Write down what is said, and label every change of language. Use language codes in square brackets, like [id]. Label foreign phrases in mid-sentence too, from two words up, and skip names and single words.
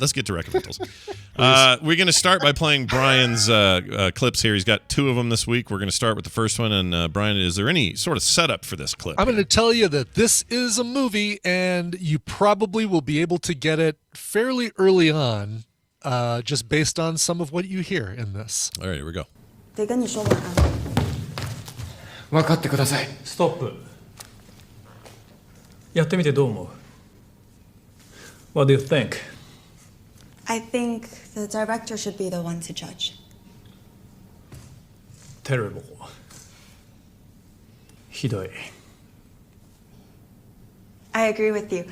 [en] Let's get to Recommendals. We're going to start by playing Brian's clips here. He's got 2 of them this week. We're going to start with the first one. And Brian, is there any sort of setup for this clip? I'm going to tell you that this is a movie, and you probably will be able to get it fairly early on, just based on some of what you hear in this. All right. Here we go. [zh] 得跟你说晚安。 [ja] 分かってください。ストップ。やってみてどう思う？ [en] What do you think? I think the director should be the one to judge. Terrible. [ja] ひどい。 [en] I agree with you.